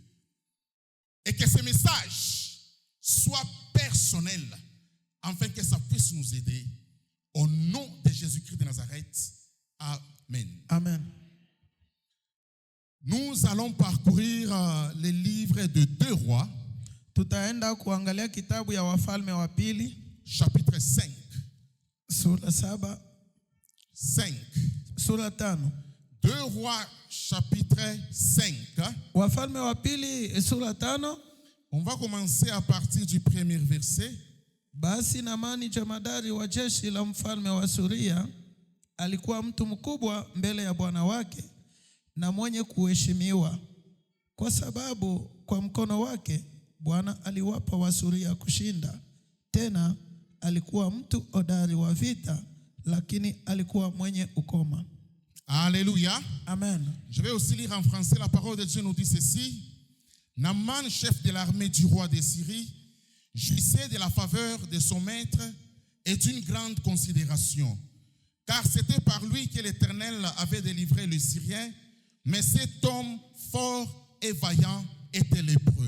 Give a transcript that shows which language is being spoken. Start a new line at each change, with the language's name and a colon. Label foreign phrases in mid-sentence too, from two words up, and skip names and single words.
French: Et que ce message soit personnel afin que ça puisse nous aider Au nom de Jésus-Christ de Nazareth. Amen. Amen. Nous allons parcourir les livres de 2 Rois.
Swahili: Tutaenda kuangalia kitabu ya Wafalme wa Pili,
French: chapitre 5.
Swahili: sura 7. 5. Sura 5.
French: 2 Rois chapitre 5.
Swahili: Wafalme wa Pili sura 5.
French: On va commencer à partir du premier verset.
Swahili: Basi Naamani jemadari wa jeshi la mfalme wa Suria alikuwa mtu mkubwa mbele ya bwana wake na mwenye kuheshimiwa, kwa sababu kwa mkono wake Bwana aliwapa Wasuria kushinda. Tena alikuwa mtu hodari wa vita, lakini alikuwa mwenye ukoma.
French: Alléluia. Amen. Je vais aussi lire en français. La parole de Dieu nous dit ceci. Naaman, chef de l'armée du roi de Syrie, jouissait de la faveur de son maître et d'une grande considération, car c'était par lui que l'Éternel avait délivré les Syriens, mais cet homme fort et vaillant était lépreux.